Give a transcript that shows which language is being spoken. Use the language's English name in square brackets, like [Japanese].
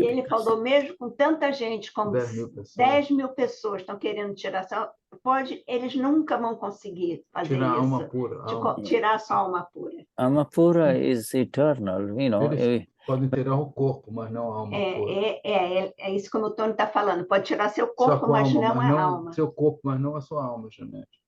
[Portuguese] E ele falou, mesmo com tanta gente, como 10 mil pessoas estão querendo tirar eles nunca vão conseguir fazer Tirar a alma isso, pura. tirar a sua alma pura. [English] Alma pura is eternal, you know. [Portuguese] Eles podem tirar o corpo, mas não a alma pura. É isso como o Tony está falando. Pode tirar seu corpo, mas não a alma. Seu corpo, mas não a sua alma, Janete.